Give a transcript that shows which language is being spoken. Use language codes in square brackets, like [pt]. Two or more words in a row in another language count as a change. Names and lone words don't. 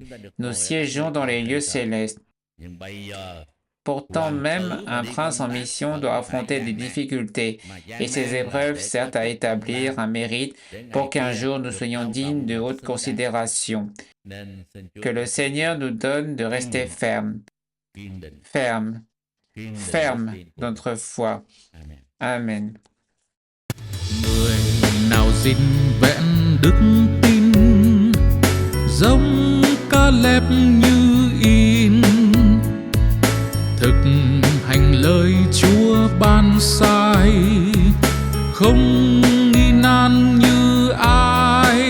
[fr] Nous siégeons dans les lieux célestes. Pourtant, même un prince en mission doit affronter des difficultés, et ces épreuves servent à établir un mérite pour qu'un jour nous soyons dignes de haute considération. Que le Seigneur nous donne de rester fermes, fermes dans notre foi. Amen. [vi] Người nào gìn vẹn đức tin, giống Ca-lép như in, thực hành lời Chúa ban sai, không nghi nan như ai.